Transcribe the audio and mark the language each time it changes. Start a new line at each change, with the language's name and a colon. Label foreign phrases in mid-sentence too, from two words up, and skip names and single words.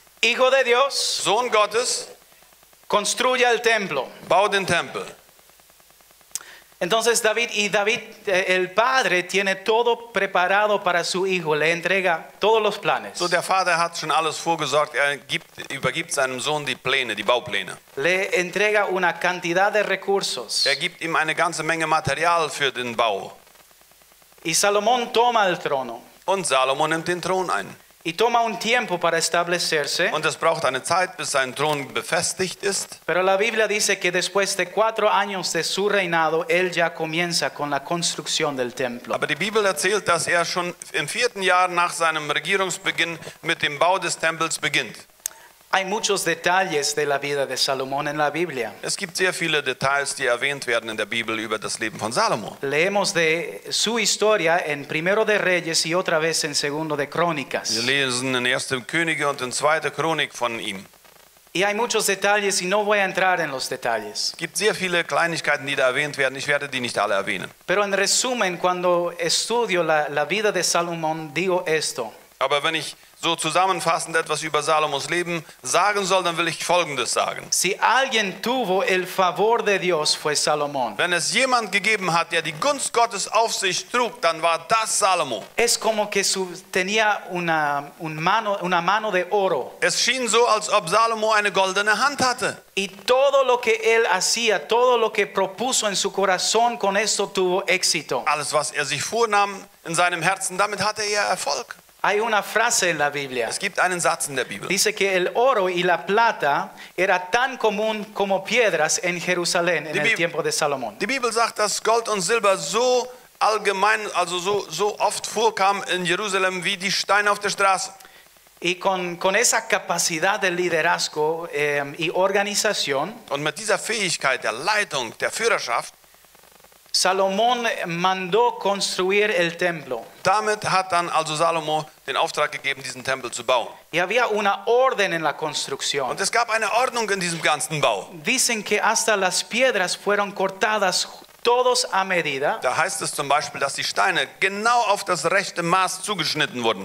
Spanish: hijo de Dios,
German: Sohn Gottes,
Spanish: construya el templo.
German: bau den Tempel.
Spanish: Entonces David, el padre tiene todo preparado para su hijo, le entrega todos los planes.
German: So, der Vater hat schon alles vorgesorgt. Er übergibt seinem Sohn die Pläne, die Baupläne.
Spanish: Le entrega una cantidad de recursos.
German: Er gibt ihm eine ganze Menge Material für den Bau.
Spanish: Y Salomón toma el trono.
German: Und Salomo nimmt den Thron ein.
Spanish: Y toma un tiempo para establecerse.
German: Und es braucht eine Zeit, bis sein Thron befestigt ist.
Spanish: Pero la Biblia dice que después de 4 años de su reinado, él ya comienza con la construcción del templo.
German: Aber die Bibel erzählt, dass er schon im 4. Jahr nach seinem Regierungsbeginn mit dem Bau des Tempels beginnt.
Spanish: Hay muchos detalles de la vida de Salomón en la Biblia.
German: Es gibt sehr viele Details, die erwähnt werden in der Bibel über das Leben von Salomo.
Spanish: Leemos de su historia en Primero de Reyes y otra vez en Segundo de Crónicas.
German: Wir lesen in 1. Könige und in 2. Chronik von ihm.
Spanish: Y hay muchos detalles y no voy a entrar en los detalles.
German: Es gibt sehr viele Kleinigkeiten, die da erwähnt werden. Ich werde die nicht alle erwähnen.
Spanish: Pero en resumen, cuando estudio la vida de Salomón, digo esto.
German: Aber wenn ich so zusammenfassend etwas über Salomos Leben sagen soll, dann will ich Folgendes sagen.
Spanish: Si alguien tuvo el favor de Dios, fue Salomón.
German: Wenn es jemand gegeben hat, der die Gunst Gottes auf sich trug, dann war das Salomo.
Spanish: Es como que tenía una mano de oro.
German: Es schien so, als ob Salomo eine goldene Hand hatte.
Spanish: Y todo lo que él hacía, todo lo que propuso en su corazón, con esto tuvo éxito.
German: Alles, was er sich vornahm in seinem Herzen, damit hatte er Erfolg.
Spanish: Hay una frase en la Biblia.
German: Es gibt einen Satz in der Bibel.
Spanish: Dice que el oro y la plata era tan común como piedras en Jerusalén en el tiempo de Salomón.
German: Die Bibel sagt, dass Gold und Silber so allgemein, also so oft vorkam in Jerusalem wie die Steine auf der Straße.
Spanish: Y con esa capacidad de liderazgo y organización,
German: Und mit dieser Fähigkeit der Leitung, der Führerschaft,
Spanish: Salomón mandó construir el templo.
German: damit hat dann also Salomo den Auftrag gegeben, diesen Tempel zu bauen.
Spanish: Y había una orden en la construcción.
German: Und es gab eine Ordnung in diesem ganzen Bau.
Spanish: Dicen que hasta las piedras fueron cortadas todos a medida.
German: Da heißt es zum Beispiel, dass die Steine genau auf das rechte Maß zugeschnitten wurden.